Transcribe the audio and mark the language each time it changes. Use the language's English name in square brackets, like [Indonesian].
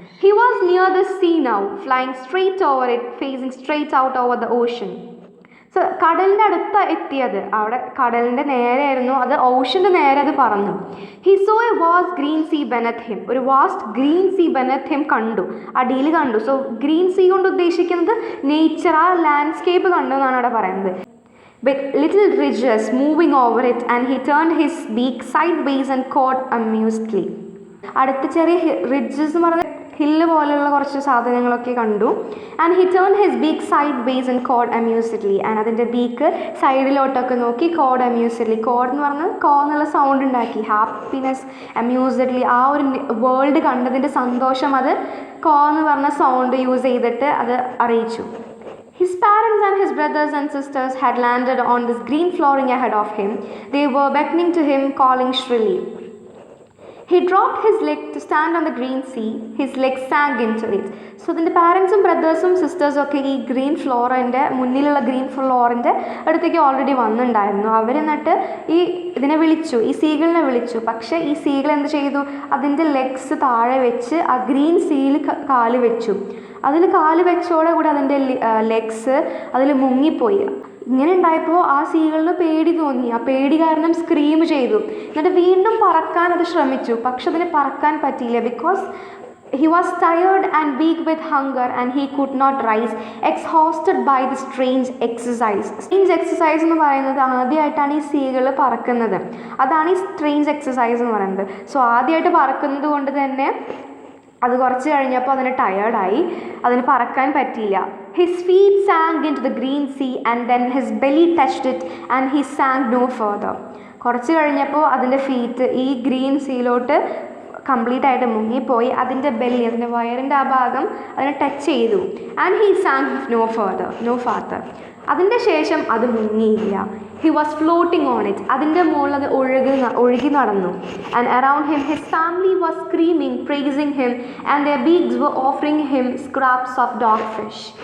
[English] He was near the sea now, flying straight over it, facing straight out over the ocean. [Malayalam] So കടലിൻ്റെ അടുത്ത് എത്തിയത്, അവിടെ കടലിൻ്റെ നേരെയായിരുന്നു, അത് ഓഷൻ്റെ നേരെ അത് പറന്നു. [English] He saw a vast green sea beneath him. [Malayalam] ഒരു vast green see [English] beneath him [Malayalam] കണ്ടു, അടിയിൽ കണ്ടു. സോ ഗ്രീൻ സീ കൊണ്ട് ഉദ്ദേശിക്കുന്നത് നേച്ചർ, ആ ലാൻഡ്സ്കേപ്പ് കണ്ടു എന്നാണ് അവിടെ പറയുന്നത്. [English] With little ridges moving over it, and he turned his beak sideways and cawed amusedly. [Malayalam] അടുത്ത ചെറിയ റിഡ്ജസ് എന്ന് പറഞ്ഞാൽ ഹില്ല് പോലെയുള്ള കുറച്ച് സാധനങ്ങളൊക്കെ കണ്ടു. [English] And he turn his beak sideways and cawed amusedly. And [Malayalam] അതിൻ്റെ ബീക്ക് സൈഡിലോട്ടൊക്കെ നോക്കി [English] Cawed amusedly. [Malayalam] കോഡ് എന്ന് പറഞ്ഞാൽ എന്നുള്ള സൗണ്ട് ഉണ്ടാക്കി. ഹാപ്പിനെസ്, അമ്യൂസ്ഡ്ലി, ആ ഒരു വേൾഡ് കണ്ടതിൻ്റെ സന്തോഷം അത് എന്ന് പറഞ്ഞ സൗണ്ട് യൂസ് ചെയ്തിട്ട് അത് അറിയിച്ചു. [English] His parents and his brothers and sisters had landed on this green flooring ahead of him. They were beckoning to him, calling shrilly. He dropped his leg to stand on the green sea. His leg sank into it. So then the parents and brothers and sisters [Malayalam] ഒക്കെ ഈ green ഫ്ലോറിൻ്റെ മുന്നിലുള്ള green ഫ്ലോറിൻ്റെ അടുത്തേക്ക് already വന്നിട്ടുണ്ടായിരുന്നു. അവരെന്നിട്ട് ഇതിനെ വിളിച്ചു, ഈ സീഗിളിനെ വിളിച്ചു. പക്ഷേ ഈ സീഗിൾ എന്ത് ചെയ്തു, അതിൻ്റെ ലെഗ്സ് താഴെ വെച്ച് ആ ഗ്രീൻ സീയിൽ കാല് വെച്ചു. അതിൽ കാല് വെച്ചോടെ കൂടെ അതിൻ്റെ ലെഗ്സ് അതിൽ മുങ്ങിപ്പോയി. ഇങ്ങനെ ഉണ്ടായപ്പോൾ ആ സീകളിന് പേടി തോന്നി. ആ പേടി കാരണം സ്ക്രീം ചെയ്തു. എന്നിട്ട് വീണ്ടും പറക്കാൻ അത് ശ്രമിച്ചു. പക്ഷെ അതിന് പറക്കാൻ പറ്റിയില്ല. [English] Because he was tired and weak with hunger and he could not rise, exhausted by the strange exercise. [Malayalam] Strange exercise എന്ന് പറയുന്നത് ആദ്യമായിട്ടാണ് ഈ സീകൾ പറക്കുന്നത്. അതാണ് ഈ സ്ട്രേഞ്ച് എക്സസൈസ് എന്ന് പറയുന്നത്. സോ ആദ്യമായിട്ട് പറക്കുന്നത് കൊണ്ട് തന്നെ അത് കുറച്ച് കഴിഞ്ഞപ്പോൾ അതിന് ടയേർഡായി, അതിന് പറക്കാൻ പറ്റിയില്ല. [English] His feet sank into the green sea and then his belly touched it and he sank no further. [Malayalam] കുറച്ച് കഴിഞ്ഞപ്പോൾ അതിൻ്റെ ഫീറ്റ് ഈ ഗ്രീൻ സീയിലോട്ട് കംപ്ലീറ്റ് ആയിട്ട് മുങ്ങിപ്പോയി. അതിൻ്റെ ബെല്ലി, അതിൻ്റെ വയറിൻ്റെ ആ ഭാഗം അതിനെ ടച്ച് ചെയ്തു. [English] And he sank no farther. [Malayalam] അതിൻ്റെ ശേഷം അത് മുങ്ങിയില്ല. [English] He was floating on it. [Malayalam] അതിൻ്റെ മുകളിൽ അത് ഒഴുകി നടന്നു. [English] And around him his family was screaming praising him and their beaks were offering him scraps of dogfish.